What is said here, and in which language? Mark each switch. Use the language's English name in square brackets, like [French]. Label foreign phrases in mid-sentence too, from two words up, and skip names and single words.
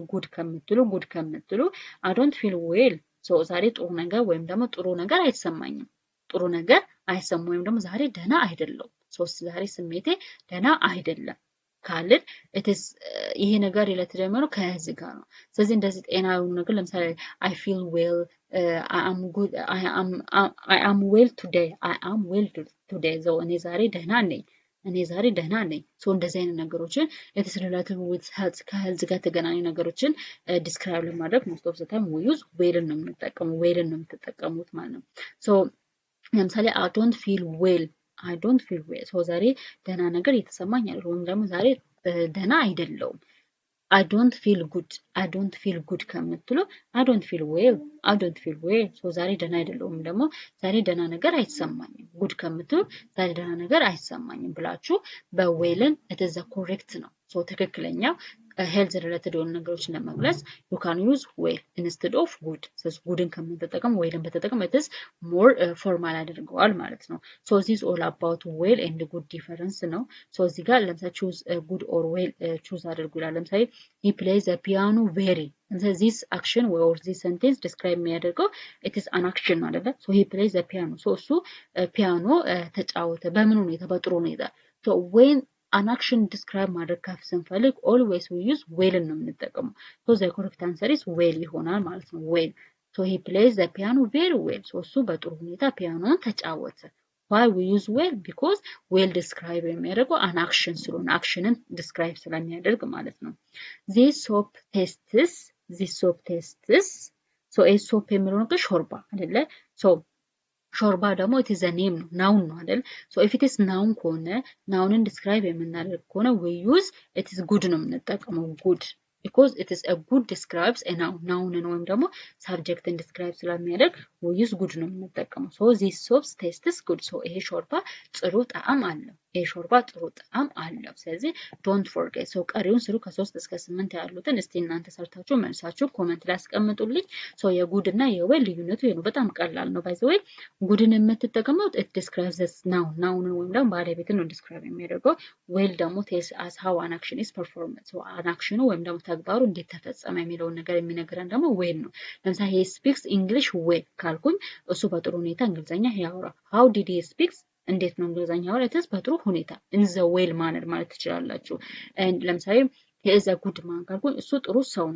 [Amharic] good ከምትሉ [English] I don't feel well so [Amharic] ዛሬ ጥሩ ነገር ወይም ደግሞ ጥሩ ነገር አይሰማኝም ጥሩ ነገር አይሰማኝም ወይም ደግሞ ዛሬ ደህና አይደለም ዛሬ ስሜቴ ደህና አይደለም ካልን [English] it is [Amharic] ይሄ ነገር related የሚሆነው ከዚህ ጋር ነው ስለዚህ እንደዚህ ጤናዊ ነገር ለምሳሌ [English] I feel well I am good I am well today so [Amharic] እኔ ዛሬ ደህና ነኝ so እንደዚህ አይነት ነገሮችን [English] it is related with health [Amharic] ከhealth ጋር ተገናኙ ነገሮችን describe ለማድረግ [English] most of the time we use well [Amharic] ነው የምትጠቀሙት ማለት ነው so ለምሳሌ [English] I don't feel well so [Amharic] ዛሬ ደህና ነገር እየተሰማኝ አይደለም ወይም ደግሞ ዛሬ ደህና አይደለሁም [English] I don't feel good [Amharic] ከምትሉ [English] I don't feel well so [Amharic] ዛሬ ደህና አይደለሁም ደግሞ ዛሬ ደህና ነገር አይሰማኝም good ከምትሉ ዛሬ ደህና ነገር አይሰማኝም ብላችሁ በዌልን [English] it is the correct [Amharic] ነው so ትክክለኛው [English] health related [Amharic] የሆኑ ነገሮችን ለመግለጽ [English] you can use well instead of good [Amharic] ስለዚህ goodን ከምንጠቀም wellን በተጠቀም [English] it is more formal [Amharic] ያደርገዋል ማለት ነው [English] so this is all about well and good difference [Amharic] ነው so እዚህ ጋር ለምሳሌ [English] choose good or well choose [Amharic] አድርጉ ይላል ለምሳሌ [English] he plays the piano very this action or this sentence describe [Amharic] የሚያደርገው [English] it is an action [Amharic] ማለት ነው so [English] he plays the piano so [Amharic] እሱ ፒያኖ ተጫወተ በምን ሁኔታ በጥሩ ሁኔታ [English] so when an action describe [Amharic] ማድረግ ስንፈልግ [English] always we use well [Amharic] ነው የምንጠቀመው [English] so the correct answer is well [Amharic] ይሆናል ማለት ነው [English] well so he plays the piano very well so [Amharic] እሱ በጥሩ ሁኔታ ፒያኖን ተጫወተ [English] why we use will because will describe [Amharic] የሚያደርገው [English] an action [Amharic] ስለሆነ actionን describe ስለሚያደርግ ማለት ነው። [English] this soap tastes so a soap [Amharic] የሚለው ነገር ሾርባ አይደለ so ሾርባ ደግሞ [English] it is a name [Amharic] ነው ናውን ነው አይደል [English] so if it is noun [Amharic] ከሆነ ናውንን describe የምናደርግ ከሆነ [English] we use it is good [Amharic] ነው የምንጠቀመው [English] good because it is a good describes a noun [Amharic] ናውንን ወይም ደግሞ subjecትን describe ስለሚያደርግ [English] we use good [Amharic] ነው የምንጠቀመው [English] so this soap tastes good so [Amharic] ይሄ ሾርባ ጥሩ ጣዕም አለው ይሄ ሾርባ ጥሩ ጣዕም አለው ስለዚህ [English] don't forget so [Amharic] ቀሪውን ስሩ ከ3 እስከ 8 ያሉትን እስቲ እናንተ ሰርታችሁ መልሳችሁ ኮሜንት ላይ አስቀምጡልኝ so የጉድ እና የዌል ልዩነቱ ይሄ ነው በጣም ቀላል ነው [English] by the way [Amharic] ጉድን የምትጠቀመው [English] it describes this [Amharic] ናውንን ወይም ደግሞ ባለቤትን ነው describe የሚያደርገው ዌል ደግሞ [English] tells us how an action is performed so an action [Amharic] ወይም ደግሞ ተግባሩ እንዴት ተፈጸመ የሚለውን ነገር የሚነግረን ደግሞ ዌል ነው ለምሳሌ [English] he speaks English well [Amharic] ካልኩኝ እሱ በጥሩ ሁኔታ እንግሊዘኛ ያወራ [English] how did he speak [Amharic] እንዴት ነው እንግሊዘኛ ያወራው በጥሩ ሁኔታ [English] in the well manner [Amharic] ማለት ትችላላችሁ ለምሳሌ [English] he is a good man [Amharic] ካልኩኝ እሱ ጥሩ ሰው ነው